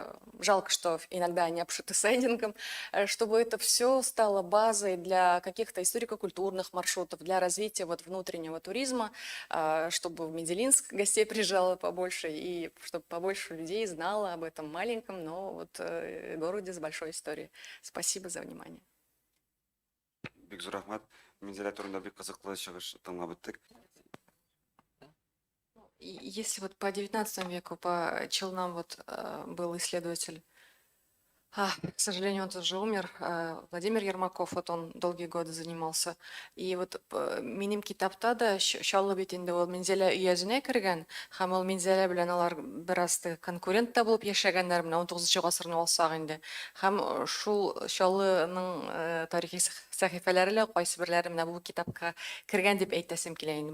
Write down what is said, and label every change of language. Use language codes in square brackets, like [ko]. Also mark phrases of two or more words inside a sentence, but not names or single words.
[ru] Жалко, что иногда они обшиты сайдингом, чтобы это все стало базой для каких-то историко-культурных маршрутов, для развития вот внутреннего туризма, чтобы в Мензелинск гостей приезжало побольше и чтобы побольше людей знало об этом маленьком, но вот городе с большой историей. Спасибо за внимание. [tt] Бик зур рахмат. Мензель турында бик кызыклы чыгыш тыңлап үттек. [ru] Если вот по 19 веку, по Челнам вот был исследователь, к сожалению, он тоже умер. Владимир Ермаков, вот он долгие годы занимался. И вот [tt] минем китапта да шаллы бетинде ол Мензеле үйәзенә кергән, һәм ул Мензеле белән алар бераз конкурент та булып яшәгәннәр менә 19 гасырны алсак инде. Һәм шул шаллының тарихи сәхифәләре лә кайсы берләре менә бу китапка кергән дип әйтәсем килә инде.